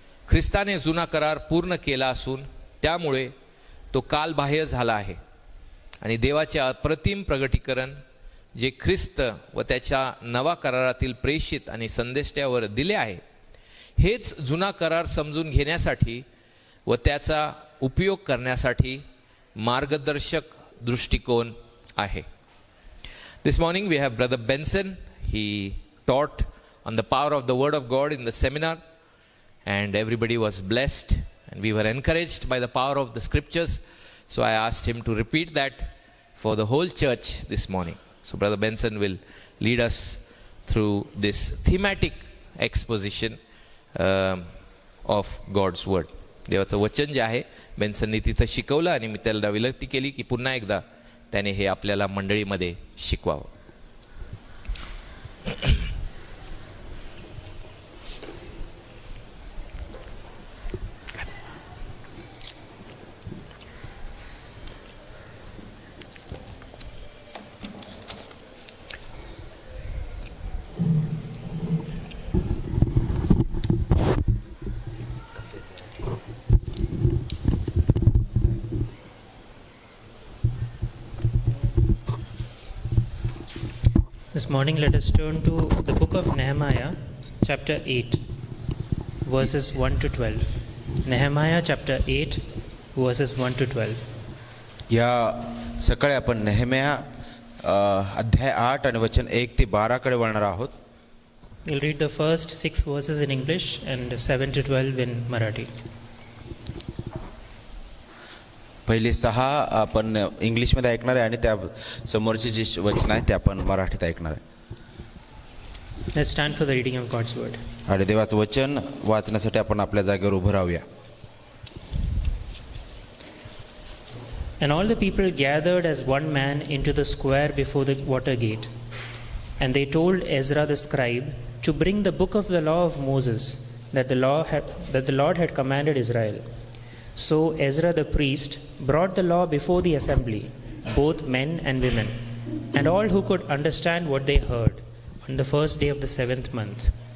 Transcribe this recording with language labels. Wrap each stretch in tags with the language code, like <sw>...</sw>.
<mr>ख्रिस्ताने जुना करार पूर्ण केला असून त्यामुळे तो कालबाह्य झाला आहे आणि देवाचे अप्रतिम प्रगटीकरण जे ख्रिस्त व त्याच्या नवा करारातील प्रेषित आणि संदेष्ट्यावर दिले आहे हेच जुना करार समजून घेण्यासाठी व त्याचा उपयोग करण्यासाठी मार्गदर्शक दृष्टिकोन आहे.</mr> <en>This morning we have Brother Benson. He taught on the power of the Word of God in the seminar and everybody was blessed and we were encouraged by the power of the scriptures. So I asked him to repeat that for the whole church this morning. So Brother Benson will lead us through this thematic exposition of God's Word.</en> <mr>देवाचं वचन जे आहे बेन्सननी तिथं शिकवलं आणि मी त्याला विनंती केली की पुन्हा एकदा त्याने हे आपल्याला मंडळीमध्ये शिकवावं.</mr> <en>This morning let us turn to the book of Nehemiah, chapter 8, verses 1 to 12. Nehemiah chapter 8, verses 1 to 12.</en> <mr>या सकाळी आपण नेहम्या अध्याय 8 आणि वचन 1 ते 12 कडे वळणार आहोत.</mr> <en>We'll read the first 6 verses in English and 7 to 12 in Marathi.</en> <mr>पहिले 6 आपण इंग्लिशमध्ये ऐकणार आहे आणि त्या समोरची जी वचन आहे ते आपण मराठीत ऐकणार आहे.</mr> <en>Let's stand for the reading of God's word.</en> <mr>आणि देवाचं वचन वाचण्यासाठी आपण आपल्या जागेवर उभं राहूया.</mr> <en>And all the people gathered as one man into the square before the water gate. And they told Ezra the scribe to bring the book of the law of Moses that the Lord had commanded Israel. So Ezra the priest brought the law before the assembly, both men and women, and all who could understand what they heard, on the first day of the 7th month.</en>